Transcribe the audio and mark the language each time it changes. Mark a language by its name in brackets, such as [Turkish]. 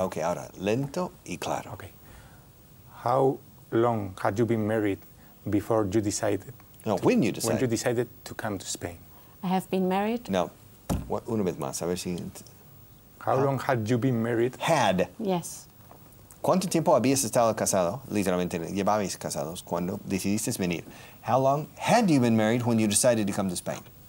[Spanish] Okay, ahora, lento y claro. Okay. [English] How long had you been married before you decided? No, when you decided. When you decided to come to Spain. I have been married. [Spanish] No. Una vez más, a ver si... [English] How long had you been married? Had. Yes. [Spanish] ¿Cuánto tiempo habías estado casado? Literalmente, llevabais casados cuando decidiste venir. [English] How long had you been married when you decided to come to Spain?